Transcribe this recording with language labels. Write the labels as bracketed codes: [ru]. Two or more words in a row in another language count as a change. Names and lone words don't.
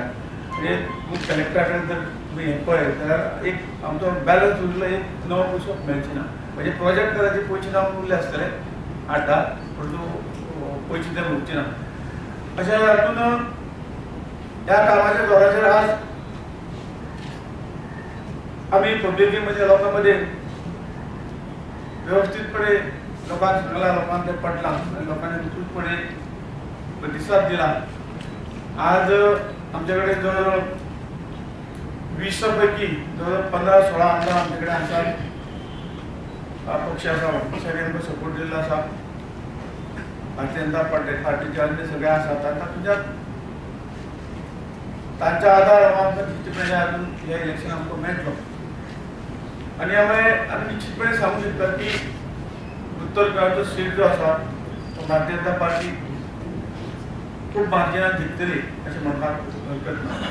[kok] म्हणजे कलेक्टरा कडेन जर तुम्ही हे पळय जाल्यार एक आमचो बॅलन्स उरलो एक 9 पयसो मेळचे ना. म्हणजे प्रोजेक्ट करायचे पयशे जावन उरले आसतले 8-10 परंतु पयशे ते उरचे ना. [mr] अशा हातून ह्या कामाच्या जोराचेर आज आम्ही पब्लिकेमध्ये लोकांमध्ये व्यवस्थितपणे लोकांना सांगला, लोकांना ते पटला आणि लोकांनी विस्तृतपणे प्रतिसाद दिला. [kok] आज आमच्याकडे जवळ 20 पैकी जवळ 15-16 आमदार आमच्याकडे आसात. पक्ष आसा सगळ्यांना सपोर्ट दिल्लो आसा. भारतीय जनता पार्टीचे अन्य सगळे आसात. आता तुझ्यात तांच्या आधार आमकां निश्चितपणे अजून हे इलेक्शन आमकां मेळटलो. आणि आम्ही निश्चितपणे सांगू शकता की उत्तर गोंयचो सीट जो आसा तो भारतीय जनता पार्टी खूप मार्जिनान जिंकतली अशें म्हणपाक हरकत ना.